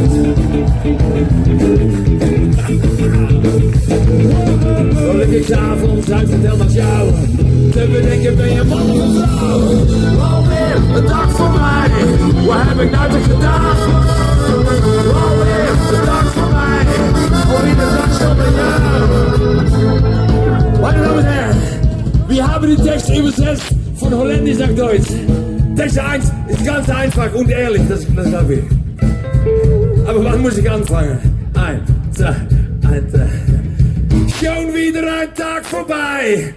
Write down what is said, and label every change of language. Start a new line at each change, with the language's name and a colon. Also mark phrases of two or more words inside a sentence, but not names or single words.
Dutch: Dan lig ik s'avonds uitgeteld als jou, te bedenken ben je man of een vrouw. Alweer een dag voor mij, wat heb ik nou toch gedaan? Alweer een dag voor mij, alweer de dag zonder jou.
German: Meine Damen und Herren, wir haben die Texte übersetzt von Holländisch nach Deutsch. Text 1 ist ganz einfach und ehrlich, das glaube ich. Aber wann muss ich anfangen? 1, 2, 1, 2. Schon wieder ein Tag vorbei.